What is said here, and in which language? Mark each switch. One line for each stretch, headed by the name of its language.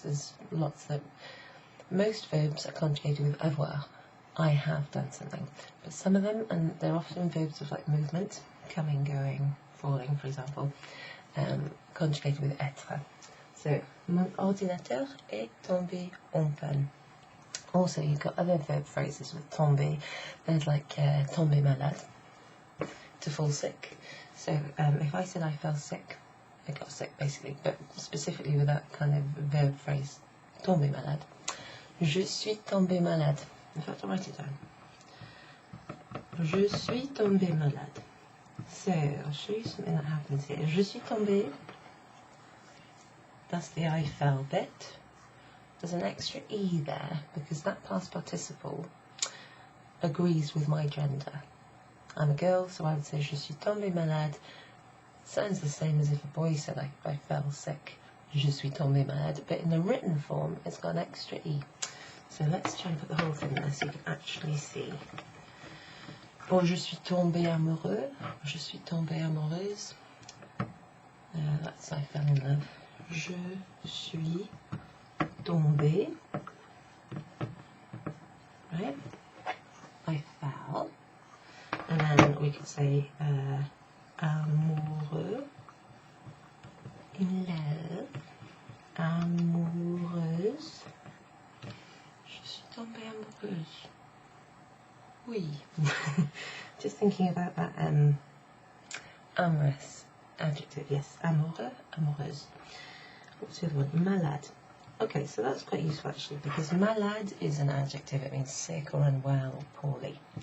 English: There's lots that, most verbs are conjugated with avoir. I have done something, but some of them, and they're often verbs of like movement, coming, going, falling, for example, conjugated with être.
French: So, mon ordinateur est tombé en panne.
English: Also, you've got other verb phrases with tomber. There's like
French: tomber malade,
English: to fall sick. So, if I said I fell sick, I got sick basically, but specifically with that kind of verb phrase,
French: tomber malade. Je suis tombé malade.
English: In fact, I'll write it down.
French: Je suis tombé malade.
English: So, I'll show you something that happens here.
French: Je suis tombé.
English: That's the I fell bit. There's an extra E there because that past participle agrees with my gender. I'm a girl, so I would say
French: je suis tombé malade.
English: Sounds the same as if a boy said I fell sick.
French: Je suis tombé malade.
English: But in the written form, it's got an extra E. So let's try and put the whole thing there so you can actually see.
French: Oh, je suis tombé amoureux. Je suis tombée amoureuse.
English: That's I fell in love.
French: Je suis tombé.
English: Right? I fell. And then we could say amoureux. In love. Amoureuse.
French: Je suis tombée amoureuse. Oui.
English: Just thinking about that amorous adjective. Yes, amoureux, amoureuse. What's the other one? Malade. Okay, so that's quite useful actually, because malade is an adjective. It means sick or unwell or poorly.